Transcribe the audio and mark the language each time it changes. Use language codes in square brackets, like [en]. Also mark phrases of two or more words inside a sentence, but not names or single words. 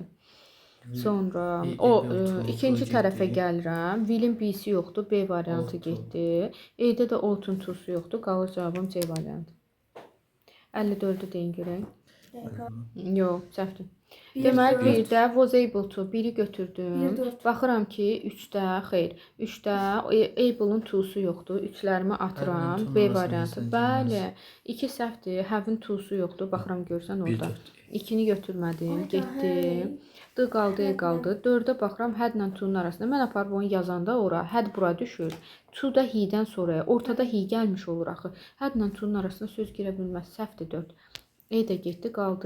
[az] Sonra ikinci tərəfə gəlirəm. Will-in B-si yoxdur. B variantı getdi. E-də də ought-un to-su yoxdur. Qalır cavabım C variantı. 54-ü deyin görək. Yox, səhvdir. Deməli, birdə [en] was able to, [az] biri götürdüm. Baxıram ki, 3-də, xeyr, 3-də able-ın to-su yoxdur. 3-lərimi atıram. B variantı. Bəli, 2 səhvdir. Have-in to-su yoxdur. Baxıram, görsən orada. 2-ni götürmədim, getdim. D qaldı, E qaldı. 4-də baxıram, had-lə to-nun arasında. Mən aparıb onu yazanda ora, had bura düşür. To da he-dən sonraya. Ortada he gəlmiş olur axı. Had-lə to-nun arasında söz girə bilməz. Səhvdir 4. E də getdi, qaldı.